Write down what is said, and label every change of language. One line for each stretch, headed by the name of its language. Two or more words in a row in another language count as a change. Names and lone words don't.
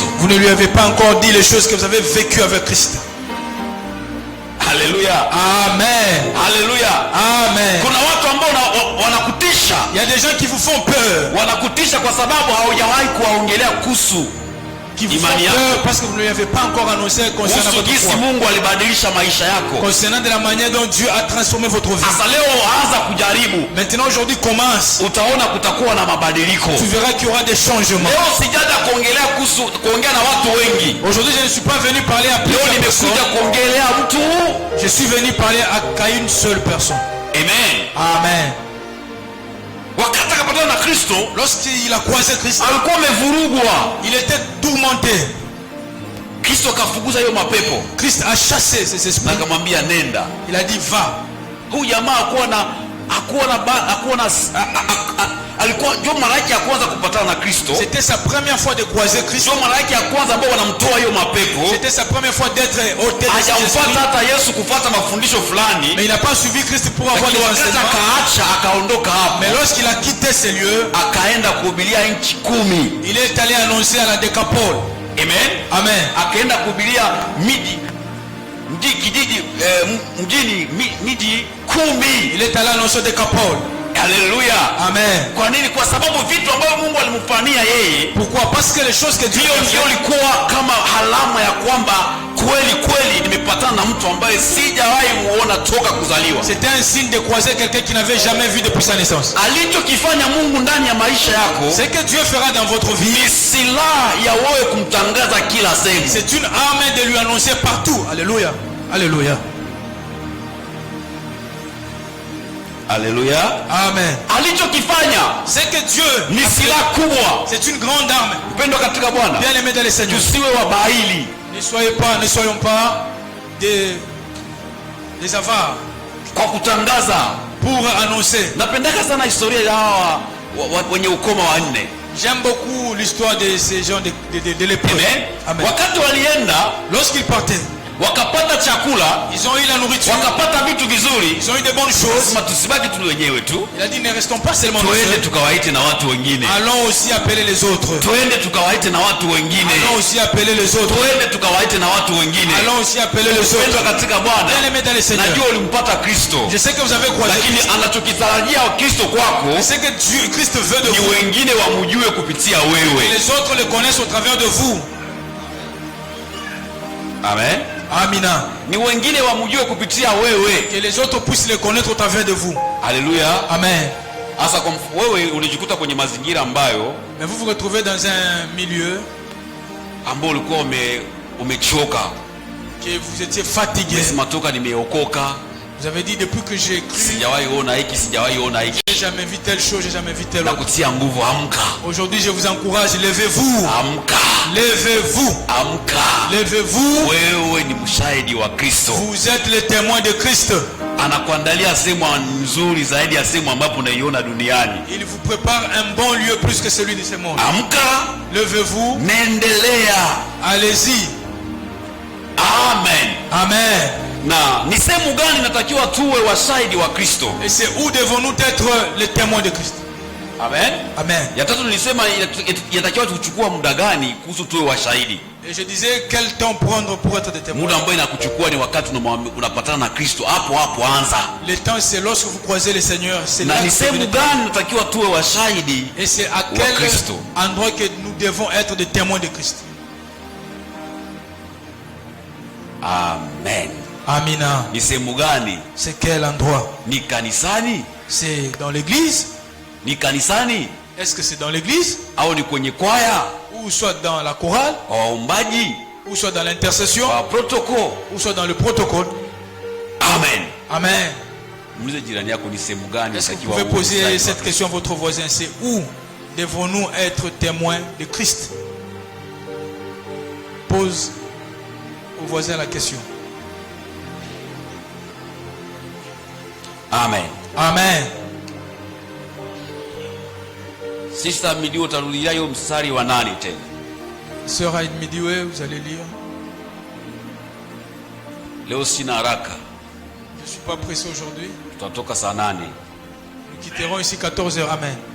French: vous ne lui avez pas encore dit les choses que vous avez vécues avec Christ.
Swahili: Haleluya, Amen. haleluya, Amen. kuna watu ambao wanakutisha,
French: Il y a des gens qui vous font peur.
Swahili: wanakutisha kwa sababu haujawahi kuwaongelea kuhusu
French: qui vous font peur parce que vous ne lui avez pas encore annoncé concernant votre foi.
Swahili: Mungu alibadilisha maisha yako.
French: Concernant de la manière dont Dieu a transformé votre vie.
Swahili: Sasa leo anza kujaribu.
French: Maintenant aujourd'hui commence.
Swahili: Utaona kutakuwa na mabadiliko.
French: Tu verras qu'il y aura des changements.
Swahili: Leo sijaja kuongea na watu wengi.
French: Aujourd'hui je ne suis pas venu parler à plusieurs personnes.
Swahili: Leo nimekuja kuongelea mtu.
French: Je suis venu parler à une seule personne. Amen. Amen.
Swahili: Wakati akapatana na Kristo,
French: lorsqu'il a croisé Christ,
Swahili: alikuwa amevurugwa.
French: Il était tourmenté.
Swahili: Kristo akafukuza hiyo mapepo.
French: Christ a chassé ces esprits.
Swahili: Akamwambia nenda.
French: Il a dit va.
Swahili: Huyu jamaa alikuwa ndio mara yake ya kwanza kupatana na Kristo.
French: C'était sa première fois de croiser Christ.
Swahili: Ndio mara yake ya kwanza ambao wanamtoa hiyo mapepo.
French: C'était sa première fois d'être ôté de ces esprits.
Swahili: Hajamfuata hata Yesu kufuata mafundisho fulani.
French: Mais il n'a pas suivi Christ pour avoir des enseignements.
Swahili: Akaacha akaondoka hapo.
French: Mais lorsqu'il a quitté ces lieux,
Swahili: akaenda kuhubiria nchi 10.
French: Il est allé annoncer à la Décapole. Amen. Amen.
Swahili: Akaenda kuhubiria miji 10.
French: Il est allé annoncer Décapole.
Swahili: Haleluya. Amen. Kwa nini? Kwa sababu vitu ambavyo Mungu alimfanyia yeye.
French: Pourquoi? Parce que les choses que Dieu
Swahili: ndio ilikuwa kama alama ya kwamba kweli nimepatana na mtu ambaye sijawahi muona toka kuzaliwa.
French: C'était un signe de croiser quelqu'un qui n'avait jamais vu depuis sa naissance.
Swahili: Alichokifanya Mungu ndani ya maisha yako,
French: c'est que Dieu fera dans votre vie,
Swahili: ni silaha ya wewe kumtangaza kila sehemu.
French: C'est une arme de lui annoncer partout. Alléluia. Alléluia. Alléluia. Amen.
Swahili: Alichokifanya,
French: c'est que Dieu
Swahili: ni silaha kubwa.
French: C'est une grande arme.
Swahili: Mpendo katika Bwana.
French: Bien aimé dans le Seigneur.
Swahili: Tusiwe wabaili.
French: Ne soyons pas des avares.
Swahili: Kwa kutangaza,
French: pour annoncer.
Swahili: Napendeka sana historia ya hawa wenye ukoma wa 4.
French: J'aime beaucoup l'histoire de ces gens de l'époque.
Swahili: Amen. Wakati walienda,
French: lorsqu'ils partaient,
Swahili: wakapata chakula,
French: ils ont eu la nourriture,
Swahili: wakapata vitu vizuri,
French: ils ont eu de bonnes choses.
Swahili: Tusibaki tu wenyewe tu.
French: Il a dit ne restons pas seulement nous.
Swahili: Tuende tukawaite na watu wengine.
French: Allons aussi appeler les autres.
Swahili: Tuende tukawaite na watu wengine.
French: Allons aussi appeler les autres.
Swahili: Tuende tukawaite na watu wengine.
French: Allons aussi appeler les autres.
Swahili: Tuende katika Bwana.
French: Bien-aimé dans le Seigneur.
Swahili: Najua ulimpata Kristo.
French: Je sais que vous avez croisé.
Swahili: Lakini anachokitarajia Kristo kwako,
French: c'est que Dieu Christ veut de vous.
Swahili: Ni wengine wamjue kupitia wewe.
French: Les autres le connaissent au travers de vous. Amen.
Swahili: Amina. Ni wengine wamjue kupitia wewe.
French: Que les autres puissent le connaître au travers de vous. Alléluia. Amen.
Swahili: Asa kwa wewe ulijikuta kwenye mazingira ambayo,
French: mais vous vous retrouvez dans un milieu
Swahili: ambao ulikuwa umechoka.
French: Que vous étiez fatigué.
Swahili: Matoka nimeokoka.
French: Vous avez dit depuis que j'ai cru.
Swahili: Sijawahi ona hiki, sijawahi ona hiki.
French: J'ai jamais vu telle chose, j'ai jamais vu telle autre.
Swahili: Nakutia nguvu, amka.
French: Aujourd'hui je vous encourage, levez-vous.
Swahili: Amka.
French: Levez-vous.
Swahili: Amka.
French: Levez-vous.
Swahili: Wewe ni mshahidi wa Kristo.
French: Vous êtes le témoin de Christ.
Swahili: Anakuandalia sehemu nzuri zaidi ya sehemu ambapo unaiona duniani.
French: Il vous prépare un bon lieu plus que celui de ce monde.
Swahili: Amka.
French: Levez-vous.
Swahili: Neendelea.
French: Allez-y. Amen. Amen.
Swahili: Na ni sehemu gani natakiwa tuwe washahidi wa Kristo?
French: Et c'est où devons-nous être les témoins de Christ? Amen. Amen.
Swahili: Ya tatu nilisema yatakiwa tuchukua muda gani kuhusu tuwe washahidi?
French: Et je disais quel temps prendre pour être des témoins.
Swahili: Muda ambao inakuchukua ni wakati unapatana na Kristo, hapo anza.
French: Le temps c'est lorsque vous croisez le Seigneur, c'est là.
Swahili: Na ni sehemu gani natakiwa tuwe washahidi?
French: Et c'est à quel endroit que nous devons être des témoins de Christ? Amen.
Swahili: Amina. Ni sehemu gani?
French: C'est quel endroit?
Swahili: Ni kanisani?
French: C'est dans l'église?
Swahili: Ni kanisani?
French: Est-ce que c'est dans l'église?
Swahili: Au ni kwenye kwaya?
French: Ou soit dans la chorale?
Swahili: Waombaji?
French: Ou soit dans l'intercession? Protocole? Ou soit dans le protocole? Amen. Amen. Est-ce que vous pouvez poser cette question à votre voisin? C'est où devons-nous être témoins de Christ? Pose au voisin la question. Amen. Amen.
Swahili: Sister Midio utarudia hiyo mstari wa 8 tena.
French: Sœur Aïd Midiwe, vous allez lire.
Swahili: Leo sina haraka.
French: Je suis pas pressé aujourd'hui.
Swahili: Tutatoka saa 8.
French: Nous quitterons ici 14h. Amen.